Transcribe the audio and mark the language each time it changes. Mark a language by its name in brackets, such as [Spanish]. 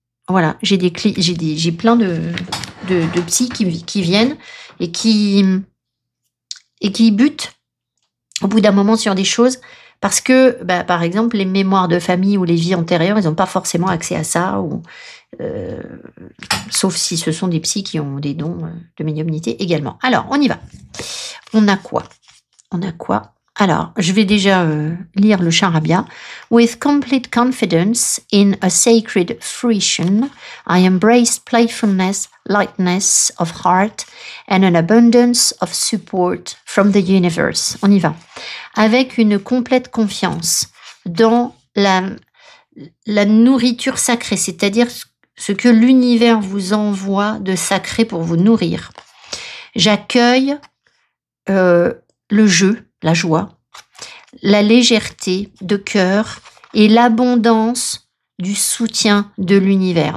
[French] Voilà, j'ai plein de psys qui viennent et qui butent au bout d'un moment sur des choses parce que, par exemple, les mémoires de famille ou les vies antérieures, ils n'ont pas forcément accès à ça, sauf si ce sont des psys qui ont des dons de médiumnité également. Alors, on y va. On a quoi? Alors, je vais déjà lire le charabia. [English] With complete confidence in a sacred fruition, I embraced playfulness, lightness of heart, and an abundance of support from the universe. [French] On y va. Avec une complète confiance dans la nourriture sacrée, c'est-à-dire ce que l'univers vous envoie de sacré pour vous nourrir. J'accueille le jeu, la joie, la légèreté de cœur et l'abondance du soutien de l'univers.